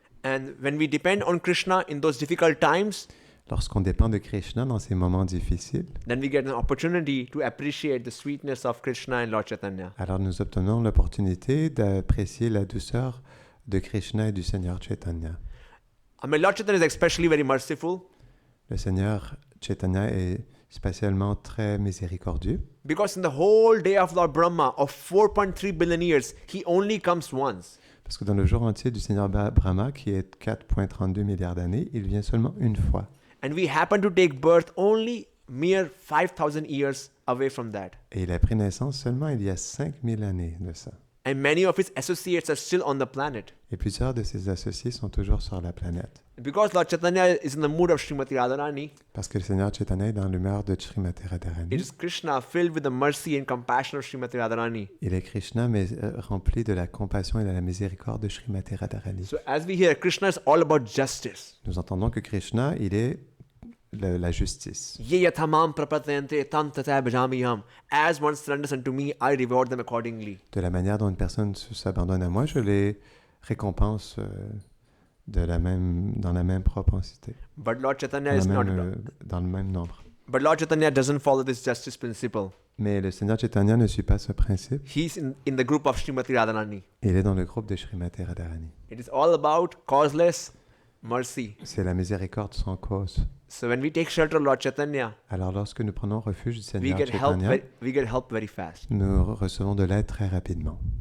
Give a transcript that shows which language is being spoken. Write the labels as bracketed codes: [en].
[en] And when we depend on Krishna in those difficult times, [fr] lorsqu'on dépend de Krishna dans ces moments difficiles, [en] then we get an opportunity to appreciate the sweetness of Krishna and Lord Chaitanya. [fr] Alors nous obtenons l'opportunité d'apprécier la douceur de Krishna et du Seigneur Chaitanya. [en] I mean, Lord Chaitanya is especially very merciful. [fr] Le Seigneur Chaitanya est spécialement très miséricordieux. [en] Because in the whole day of Lord Brahma of 4.3 billion years, he only comes once. [fr] Parce que dans le jour entier du Seigneur Brahma, qui est 4,32 milliards d'années, il vient seulement une fois. [en] And we happen to take birth only mere 5,000 years away from that. [fr] Et il a pris naissance seulement il y a 5000 années de ça. [en] And many of his associates are still on the planet. [fr] Et plusieurs de ses associés sont toujours sur la planète. [en] Because Lord Chaitanya is in the mood of Srimati Radharani, [fr] Parce que le Seigneur Chaitanya est dans l'humeur de Srimati Radharani. [en] it is Krishna filled with the mercy and compassion of Srimati Radharani. [fr] Il est Krishna, mais rempli de la compassion et de la miséricorde de Srimati Radharani. [en] So as we hear, Krishna is all about justice. [fr] Nous entendons que Krishna, il est la justice. [sa] Ye yathamam prapatayante tam tata bhajamiham. [en] As one surrenders unto me, I reward them accordingly. [fr] De la manière dont une personne s'abandonne à moi, je les récompense dans la même propensité, [en] But Lord Chaitanya is not. [fr] dans le même nombre. [en] But Lord Chaitanya doesn't follow this justice principle. [fr] Mais le Seigneur Chaitanya ne suit pas ce principe. [en] He's in the group of Srimati Radharani. [fr] Il est dans le groupe de Srimati Radharani. [en] It is all about causeless mercy. [fr] C'est la miséricorde sans cause. [en] So when we take shelter of Lord Chaitanya, [fr] Alors lorsque nous prenons refuge du [en] we [fr] Seigneur [en] get [fr] Chaitanya, [en] help very fast. [fr] nous recevons de l'aide très rapidement.